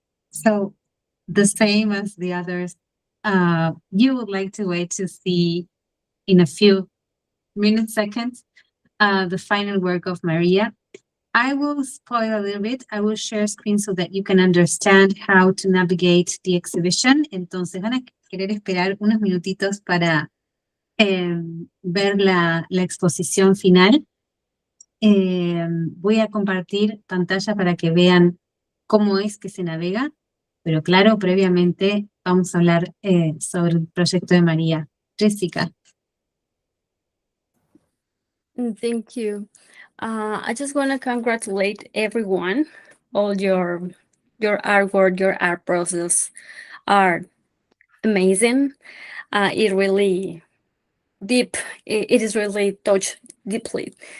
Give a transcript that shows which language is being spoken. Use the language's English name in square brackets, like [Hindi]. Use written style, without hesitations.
[English] So the same as the others, you would like to wait to see in a few minutes, seconds, the final work of Maria. I will spoil a little bit. I will share screen so that you can understand how to navigate the exhibition. [Spanish] Entonces van a querer esperar unos minutitos para ver la exposición final. Voy a compartir pantalla para que vean cómo es que se navega, pero claro, previamente vamos a hablar sobre el proyecto de María. Jessica. [English] Thank you. I just want to congratulate everyone. All your artwork, your art process are amazing. It really deep. It is really touched deeply.